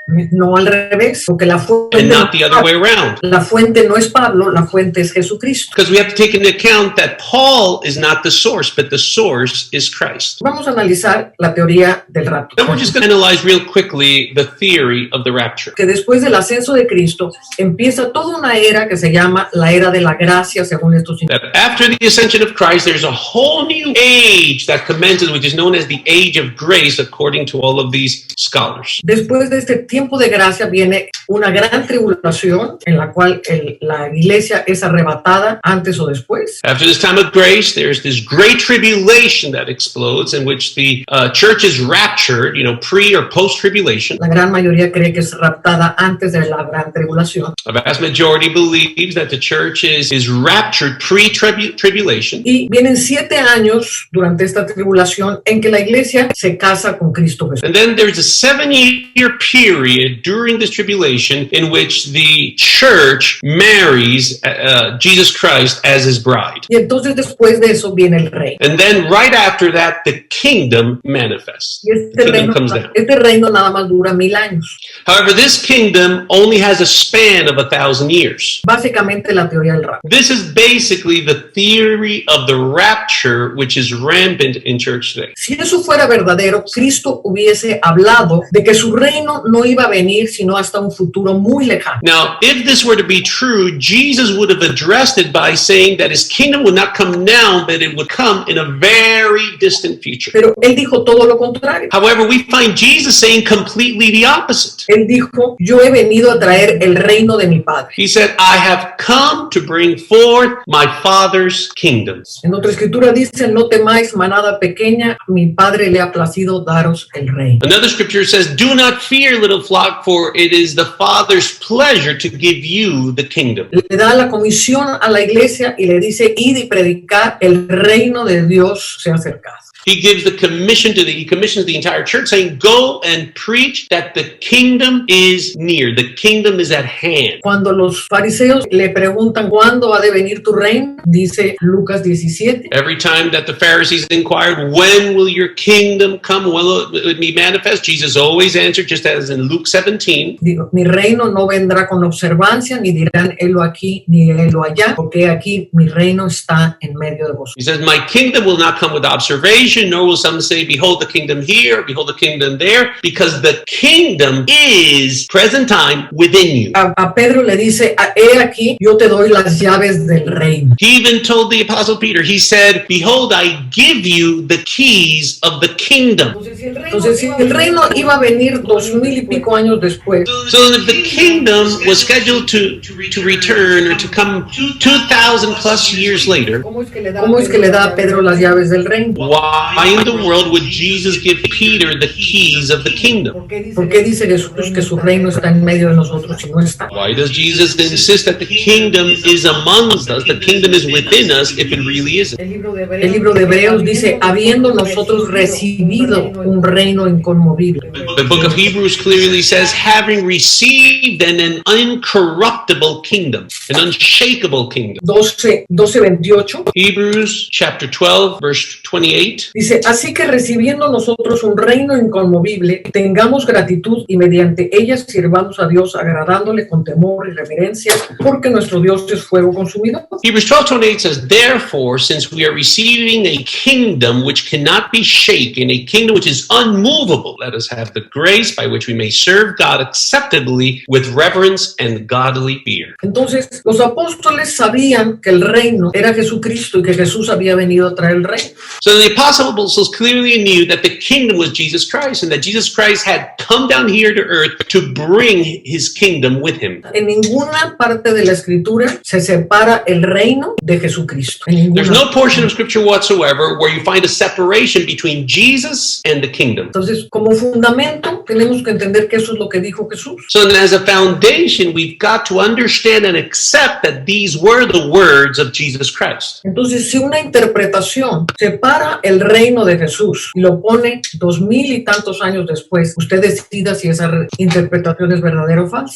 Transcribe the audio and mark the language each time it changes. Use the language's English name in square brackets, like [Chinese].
[Spanish] No al revés, porque la fuente, [English] and not the other way around. [Spanish] La fuente no es Pablo, la fuente es Jesucristo. [English] Because we have to take into account that Paul is not the source, but the source is Christ. [Spanish] Vamos a analizar la teoría del rapto. [English] Then we're just going to analyze real quickly the theory of the rapture. [Spanish] Que después del ascenso de Cristo empieza toda una era que se llama la era de la gracia, según estos. [English] That after the ascension of Christ, there's a whole new age that commences, which is known as the age of grace, according to all of these scholars. [Spanish] Después de este tiempo de gracia viene una gran tribulación en la cual la iglesia es arrebatada antes o después. [English] After this time of grace, there's this great tribulation that explodes in which the church is raptured, pre or post tribulation. [Spanish] La gran mayoría cree que es raptada antes de la gran tribulación. [English] A vast majority believes that the church is raptured pre-tribulation. [Spanish] Y vienen 7 años durante esta tribulación en que la iglesia se casa con Cristo Jesús. [English] And then there's a 7-year period during this tribulation in which the church marries Jesus Christ as his bride. [Spanish] Y entonces después de eso viene el rey. [English] And then right after that, the kingdom manifests. [Spanish] Y este reino nada más dura 1000 años. [English] However, this kingdom only has a span of 1,000 years. [Spanish] Básicamente la teoría del rapto. [English] This is basically the theory of the rapture, which is rampant in church today. [Spanish] Si eso fuera verdadero, Cristo hubiese hablado de que su reino no iba a venir sino hasta un futuro muy lejano. [English] Now, if this were to be true, Jesus would have addressed it by saying that his kingdom would not come now, but it would come in a very distant future. [Spanish] Pero él dijo todo lo contrario. [English] However, we find Jesus saying completely the opposite. [Spanish] Él dijo, yo he venido a traer el reino de mi Padre. [English] He said, I have come to bring forth my Father's kingdom. [Spanish] En otra escritura dice, no temáis, manada pequeña, mi Padre le ha placido daros el reino. [English] Another scripture says, do not fear, little flock, for it is the Father's pleasure to give you the kingdom. [Spanish] Le da la comisión a la iglesia y le dice, id y predicar, el reino de Dios se ha acercado. [English] He commissions the entire church saying, go and preach that the kingdom is near. The kingdom is at hand. [Spanish] Cuando los fariseos le preguntan, ¿cuándo ha de venir tu reino? Dice Lucas 17. [English] Every time that the Pharisees inquired, when will your kingdom come? When will it be manifest? Jesus always answered, just as in Luke 17. [Spanish] Digo, mi reino no vendrá con observancia, ni dirán, helo aquí, ni helo allá, porque aquí mi reino está en medio de vosotros. [English] He says, my kingdom will not come with observation, nor will some say, behold the kingdom here, behold the kingdom there, because the kingdom is present time within you. [Spanish] A Pedro le dice, he aquí, yo te doy las llaves del reino. [English] He even told the apostle Peter, he said, behold, I give you the keys of the kingdom. [Spanish] Entonces, si el reino iba a venir 2000 y pico años después. [English] So if the kingdom was scheduled to return or to come 2,000 plus years later, [Spanish] ¿Cómo es que le da a Pedro las llaves del reino? [English] why in the world would Jesus give Peter the keys of the kingdom? [Spanish] ¿Por qué dice Jesús que su reino está en medio de nosotros y no está? [English] Why does Jesus insist that the kingdom is amongst us, the kingdom is within us, if it really isn't? [Spanish] El libro de Hebreos dice, habiendo nosotros recibido un reino inconmovible. [English] The book of Hebrews clearly says, having received an incorruptible kingdom, an unshakable kingdom. [Spanish] 12:28. [English] Hebrews chapter 12, verse 28. [Spanish] Dice, así que recibiendo nosotros un reino inconmovible, tengamos gratitud y mediante ella sirvamos a Dios agradándole con temor y reverencia, porque nuestro Dios es fuego consumidor. [English] Hebrews 12:28 says, therefore, since we are receiving a kingdom which cannot be shaken, a kingdom which is unmovable, let us have the grace by which we may serve God acceptably with reverence and godly fear. [Spanish] Entonces, los apóstoles sabían que el reino era Jesucristo y que Jesús había venido a traer el reino. [English] So the apostles clearly knew that the kingdom was Jesus Christ and that Jesus Christ had come down here to earth to bring his kingdom with him. [Spanish] En ninguna parte de la escritura se separa el reino de Jesucristo. [English] There's no portion of scripture whatsoever where you find a separation between Jesus and the kingdom. [Spanish] Entonces, como fundamento, tenemos que entender que eso es lo que dijo Jesús. [English] So then as a foundation, we've got to understand and accept that these were the words of Jesus Christ. [Spanish] Entonces, si una interpretación separa el reino de Jesús y lo pone 2000 y tantos años después, usted decida si esa interpretación es verdadera o falsa.